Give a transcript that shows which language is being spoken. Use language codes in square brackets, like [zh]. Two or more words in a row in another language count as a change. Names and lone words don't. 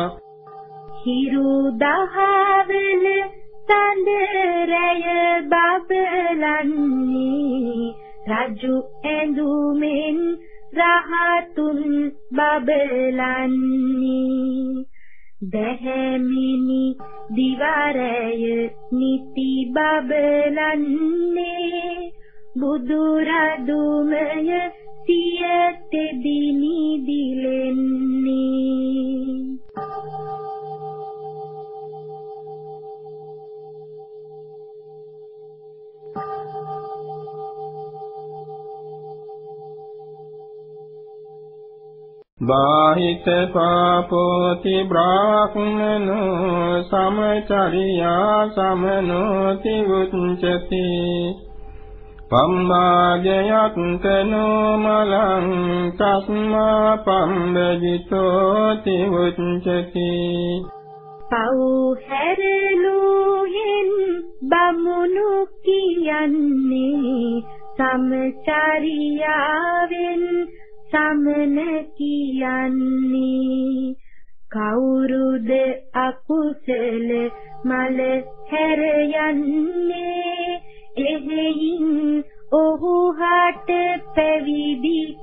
[si] හිරු දහවල සඳරය බබලන්නේ රජු ඇඳුමෙන් රහතුන් බබලන්නේ දැහැමිනි දිවරය නිති බබලන්නේ බුදුරදුමය සියතෙදිනි දිලෙන්නේ [pi] බාහිත පාපෝති බ්‍රාහ්මනෝ සමචරියා සමනෝති උච්චති පම්මාජයත්තනෝ මලං තස්මා පම්බජිතෝති උච්චති [si] පව් හැරලුහෙන් බමුණු කියන්නේ සමචරියාවෙන් සමන කියන්නේ කවුරුද අකුසල මල හැර යන්නේ එහෙයින් ඔහු හට පැවිදි